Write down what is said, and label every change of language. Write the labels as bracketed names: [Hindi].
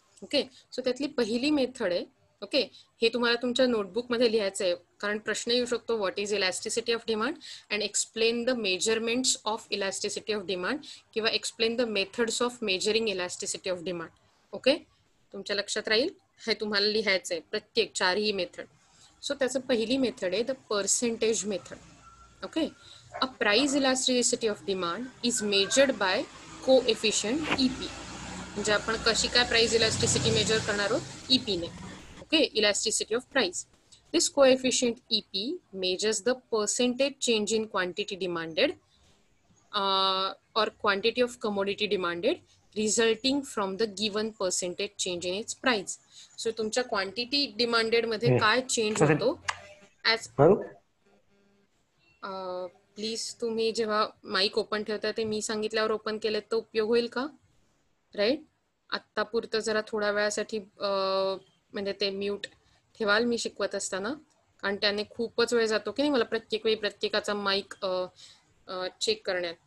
[Marathi] Okay, so त्यातली पहिली method आहे, ओके, हे तुम्हाला तुमच्या नोटबुकमध्ये लिहायचं आहे, कारण प्रश्न येऊ शकतो, [English] what is elasticity of demand [Marathi] and explain the measurements of elasticity of demand, किंवा explain the methods of measuring elasticity of demand. Okay, तुमच्या लक्षात राहील, हे तुम्हाला लिहायचं आहे प्रत्येक 4ही मेथड. सो त्याचं पहिली मेथड आहे the percentage method. Okay, [English] A price elasticity of demand is measured by coefficient EP. [Marathi] म्हणजे आपण कशी काय प्राइस इलास्टिसिटी मेजर करणार आहोत EP ने. Okay, elasticity of price. [English] This coefficient EP measures the percentage change in quantity demanded or quantity of commodity demanded resulting from the given percentage change in its price. [Marathi] So तुमच्या quantity demanded मध्ये काय change होतो as please तुम्ही जेव्हा mic open ठेवता ते मी सांगितल्यावर open केले तर उपयोग होईल का? राईट, आत्ता पुरतं जरा थोड्या वेळासाठी म्हणजे ते म्यूट ठेवाल मी शिकवत असताना, कारण त्याने खूपच वेळ जातो की नाही मला प्रत्येक वेळी प्रत्येकाचा माईक चेक करण्यात.